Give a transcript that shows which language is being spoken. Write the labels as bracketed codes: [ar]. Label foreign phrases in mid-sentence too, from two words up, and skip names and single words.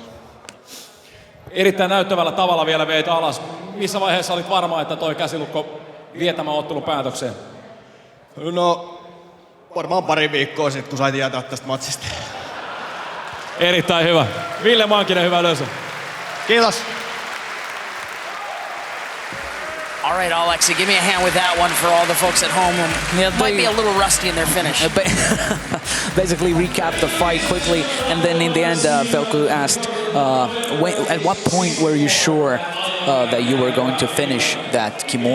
[fi] Erittäin näyttävällä tavalla vielä veit alas. Missä vaiheessa olit varma, että toi käsilukko vie tämän ottelun päätökseen? No, varmaan pari viikkoa sitten, kun sai tietää tästä matsista. Erittäin hyvä. Ville Mankinen, hyvä löysä. Kiitos. [en] All right, Alexi, give me a hand with that one for all the folks at home who might be a little rusty in their finish. Basically recap the fight quickly, and then in the end, Velko asked, at what point were you sure that you were going to finish that Kimura?